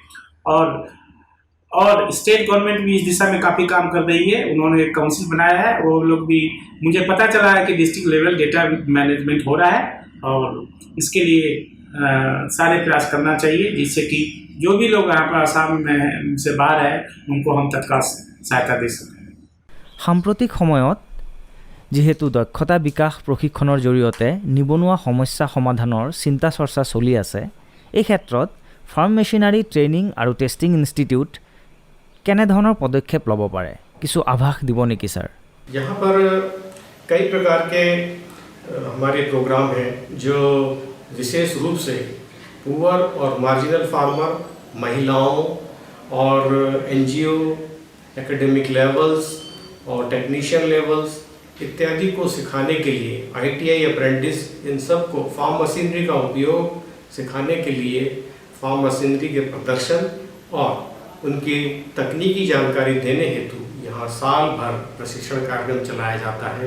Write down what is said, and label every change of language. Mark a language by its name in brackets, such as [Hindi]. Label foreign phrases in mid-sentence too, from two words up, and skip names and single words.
[Hindi] और [English] state government [Hindi] भी इस दिशा में काफ़ी काम कर रही है। उन्होंने एक काउंसिल बनाया है, वो लोग भी, मुझे पता चला है कि [English] district level data management [Hindi] हो रहा है, और इसके लिए सारे प्रयास करना चाहिए, जिससे कि जो भी लोग यहाँ पर आसाम में से बाहर है उनको हम तत्काल सहायता दे सकें। [Assamese] সাম্প্ৰতিক সময়ত যিহেতু দক্ষতা বিকাশ প্ৰশিক্ষণৰ জৰিয়তে নিবনুৱা সমস্যা সমাধানৰ চিন্তা চৰ্চা চলি আছে, এই ক্ষেত্ৰত [English] farm machinery training [Assamese] আৰু [English] testing institute [Assamese] কেনেধৰণৰ পদক্ষেপ ল'ব পাৰে, কিছু আভাস দিব নেকি ছাৰ? [Hindi] यहाँ पर कई प्रकार के हमारे प्रोग्राम हैं जो विशेष रूप से पुअर और [English] marginal farmer, [Hindi] महिलाओं और एनजीओ, [English] academic levels [Hindi] और [English] technician levels [Hindi] इत्यादि को सिखाने के लिए, [English] ITI apprentice, [Hindi] इन सब को [English] farm machinery [Hindi] का उपयोग सिखाने के लिए [English] farm machinery [Hindi] के प्रदर्शन और उनकी तकनीकी जानकारी देने हेतु यहाँ साल भर प्रशिक्षण कार्यक्रम चलाया जाता है।